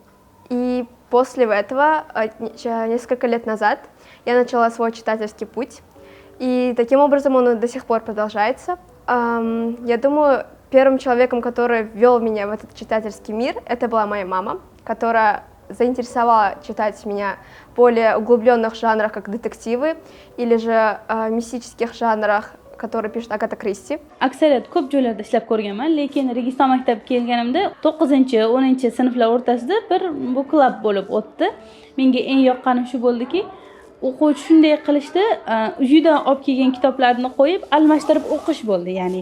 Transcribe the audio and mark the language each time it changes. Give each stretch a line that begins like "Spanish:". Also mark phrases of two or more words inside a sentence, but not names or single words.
Russian: И после этого, несколько лет назад, я начала свой читательский путь, и таким образом он до сих пор продолжается. Я думаю, первым человеком, который ввел меня в этот читательский мир, это была моя мама, которая заинтересовала читать меня в более углубленных жанрах, как детективы, или же мистических жанрах, которые пишет Агата Кристи.
Uzbek: Aksariyat ko'p joylarda ishlab ko'rganman, lekin Registon maktabiga kelganimda 9-10 sinflar o'rtasida bir bu klub bo'lib o'tdi. Menga eng yoqqani shu bo'ldiki, o'quvchi shunday qilishdi, uyidan olib kelgan kitoblarni qo'yib, almashtirib o'qish bo'ldi, ya'ni.